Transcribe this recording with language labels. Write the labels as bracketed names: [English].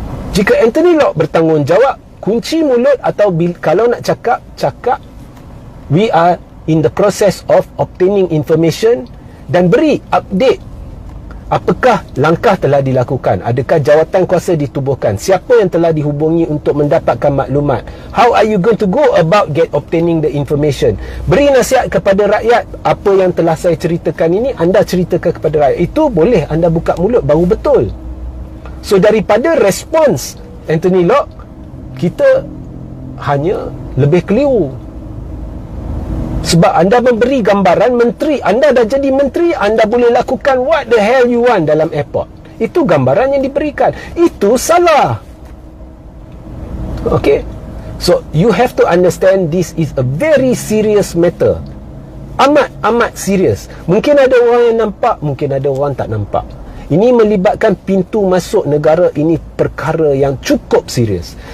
[Malay] Jika Anthony Loke bertanggungjawab, kunci mulut atau kalau nak cakap, [English] we are in the process of obtaining information, [Malay] dan beri update. Apakah langkah telah dilakukan? Adakah jawatan kuasa ditubuhkan? Siapa yang telah dihubungi untuk mendapatkan maklumat? [English] How are you going to go about obtaining the information? [Malay] Beri nasihat kepada rakyat. Apa yang telah saya ceritakan ini, anda ceritakan kepada rakyat. Itu boleh anda buka mulut, baru betul. So daripada respons Anthony Loke, kita hanya lebih keliru. Sebab anda memberi gambaran menteri, anda dah jadi menteri, anda boleh lakukan [English] what the hell you want [Malay] dalam airport. Itu gambaran yang diberikan. Itu salah. Okay. [English] So you have to understand this is a very serious matter. [Malay] Amat serius. Mungkin ada orang yang nampak, mungkin ada orang tak nampak. Ini melibatkan pintu masuk negara, ini perkara yang cukup serius.